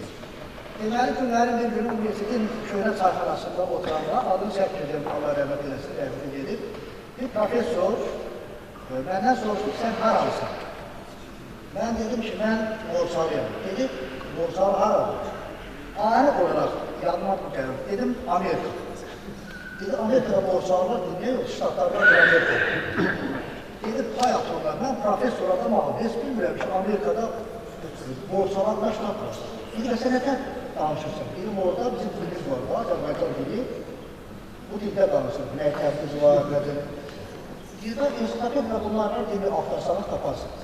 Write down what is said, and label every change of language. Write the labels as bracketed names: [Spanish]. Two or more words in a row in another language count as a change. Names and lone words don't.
[Azerbaijani] Deməli, günlərin bir günü universitetin köhnə çayxanasında oturanda, adını çəkməyəcəm, Allah rəhmət eləsin, rəhmət edib, bir profesör məndən soruşdu ki, sən haralısın? Mən dedim ki, mən borçalıyam. Dedi, borçalı haradır? [Turkish] Ani olarak [Azerbaijani] yanıma gəldim. Dedim, Amerika. Dedi, Amerika'da borçalı var, [Turkish] ne yok, [Azerbaijani] ştatlardan Amerika. Dedi, pay atırlar, mən profesör adam alım, heç bilmirəm ki, Amerika'da borçalarla ştat var. Dedi, sən nətən danışırsan? Dedim, orada bizim dilimiz var, Azərbaycan dili. Bu dildə danışır, məktəbimiz var, nədir? Dedi, ensiklopediya bunlarla dili axtarsanız taparsınız.